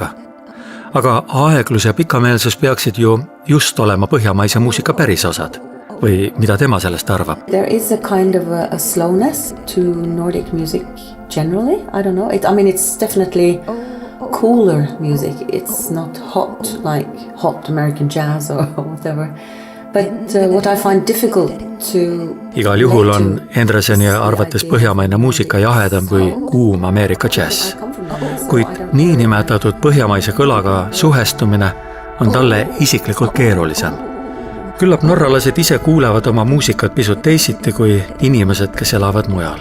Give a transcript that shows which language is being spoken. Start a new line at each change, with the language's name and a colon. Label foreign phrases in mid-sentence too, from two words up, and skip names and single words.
Estonian: Aga aeglus ja pikameelsus peaksid ju just olema põhjamaise muusika päris osad. Või mida tema sellest arvab?
English: There is a kind of a slowness to Nordic music generally. I don't know. It's definitely cooler music. It's not hot like hot American jazz or whatever. But what I find difficult to...
Estonian: Igal juhul on Endreseni arvates põhjamaine muusika jahedam kui kuum Ameerika džäss. Kuid niinimetatud põhjamaise kõlaga suhestumine on talle isiklikult keerulisem. Küllap norralased ise kuulevad oma muusikat pisut teisiti kui inimesed, kes elavad mujal.